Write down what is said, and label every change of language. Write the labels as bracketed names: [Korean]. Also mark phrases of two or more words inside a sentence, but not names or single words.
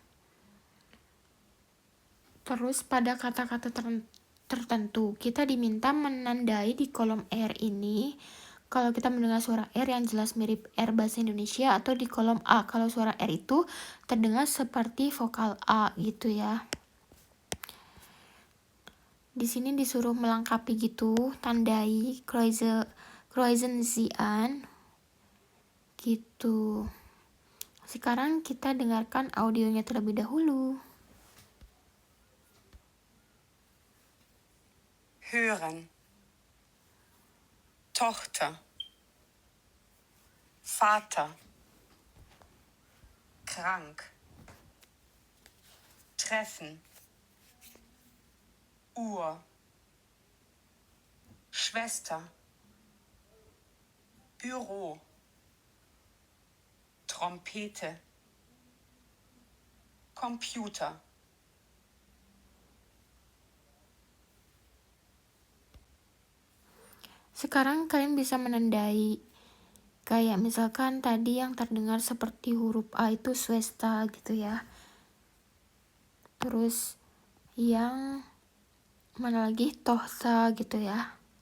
[Indonesian] Terus pada kata-kata tertentu, kita diminta menandai di kolom R ini kalau kita mendengar suara R yang jelas mirip R bahasa Indonesia, atau di kolom A kalau suara R itu terdengar seperti vokal A gitu ya. Di sini disuruh melengkapi gitu, tandai [German] Kreuzen Sie an [Indonesian] gitu. Sekarang kita dengarkan audionya terlebih dahulu. [German] Hören. Tochter, Vater, krank, treffen, Uhr, Schwester, Büro, Trompete, Computer. [Indonesian] Sekarang kalian bisa menandai, kayak misalkan tadi yang terdengar seperti huruf A itu Schwester gitu ya. Terus yang mana lagi, Tochter gitu ya.